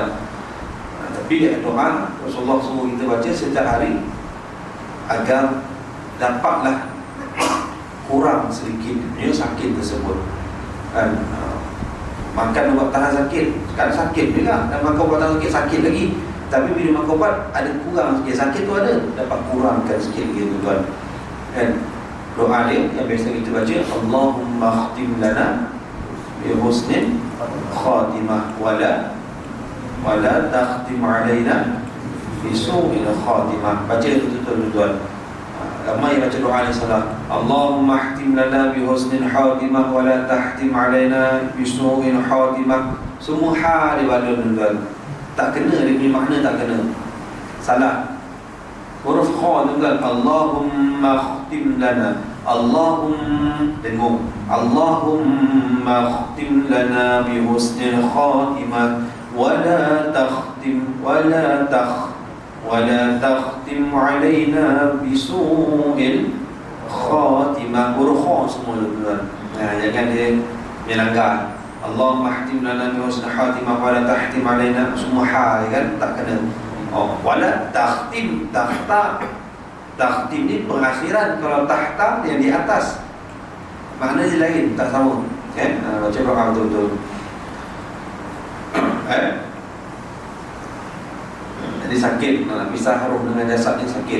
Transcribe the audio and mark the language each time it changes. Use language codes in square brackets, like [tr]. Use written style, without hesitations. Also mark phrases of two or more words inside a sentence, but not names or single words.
[ms] Tapi doa Rasulullah suruh kita baca setiap hari agar dapatlah kurang sedikit punya sakit tersebut kan. Makan ubat tahan sakit, kan sakit juga, dan makan ubat tahan sakit lagi. Tapi bila makan ubat ada kurang sikit, sakit tu ada, dapat kurangkan sikit gitu tuan kan. Doa dia yang biasa kita baca, [ar] اللهم اختم لنا بحسن الخاتمة ولا تختم علينا بسوء الخاتمة. [ms] Baca itu betul tuan. Ramai baca doa ni salah. [ar] اللهم اختم لنا بحسن الخاتمة ولا تحتم علينا بسوء الخاتمة. [ms] Semua ha dia balun tuan. Tak kena, dia punya makna tak kena. Salah. Huruf kha tuan. [ar] اللهم اختم لنا. Dengung. اللهم اختم لنا بحسن الخاتمة ولا تختم علينا بسوء الخاتمة. [ms] Huruf kha semua tuan. Jangan dia melanggar. [ar] اللهم اختم لنا بحسن الخاتمة ولا تحتم علينا, [ms] semua ha kan, tak kena. [ar] ولا تختم, [ms] takhtim ni pengakhiran. Kalau tahta yang di atas, makna dia lain, tak sama kan. Baca doa betul-betul. Jadi sakit, nak pisah roh dengan jasad ni sakit.